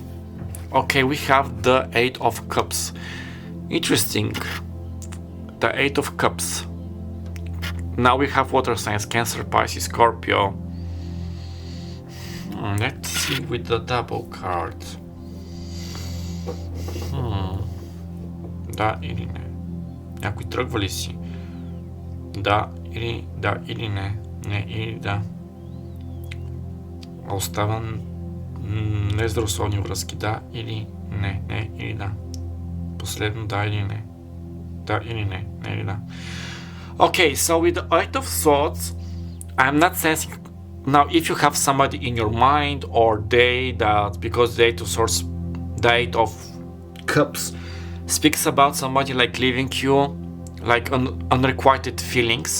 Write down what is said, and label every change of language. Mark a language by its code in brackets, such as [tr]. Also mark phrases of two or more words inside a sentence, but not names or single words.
[en] Okay, we have the 8 of Cups. Interesting. The 8 of Cups. Now we have water signs, Cancer, Pisces, Scorpio. Let's see with the double card. [bg] Da или не? Някой тръгва ли си? Да или не? Не или да. Остава нездравословни връзки. Да или не? Не или да. Последно да или не? Да или не? Не или да. [en] Okay, so with the 8 of Swords, I'm not sensing... Now, if you have somebody in your mind or because the 8 of Swords, the 8 of Cups speaks about somebody like leaving you, like unrequited feelings.